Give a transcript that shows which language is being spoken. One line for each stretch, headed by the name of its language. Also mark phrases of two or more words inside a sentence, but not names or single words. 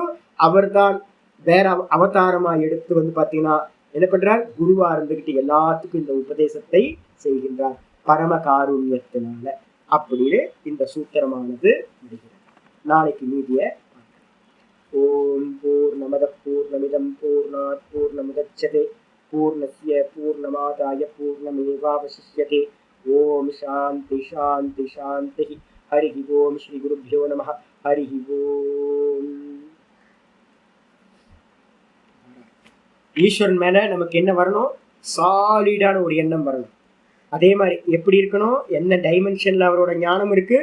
Tamil: அவர் தான் வேற அவதாரமா எடுத்து பாத்தீங்கன்னா என்ன பண்றார்? குருவா இருந்துகிட்டு எல்லாத்துக்கும் இந்த உபதேசத்தை செய்கின்றார் பரம காருண்யத்தினால. அப்படின்னு இந்த சூத்திரமானது முடிகிறது. நாளைக்கு மீதிய
Sanskrit: ॐ पूर्णमदः पूर्णमिदं पूर्णात् पूर्णमुदच्यते पूर्णस्य पूर्णमादाय पूर्णमेवावशिष्यते. ॐ शान्तिः शान्तिः शान्तिः. हरि ॐ. श्री गुरुभ्यो नमः। हरि ॐ.
Tamil: ஈஸ்வரன் மேல நமக்கு என்ன வரணும்? சாலிடான ஒரு எண்ணம் வரணும். அதே மாதிரி எப்படி இருக்கணும்? என்ன டைமென்ஷன்ல அவரோட ஞானம் இருக்கு?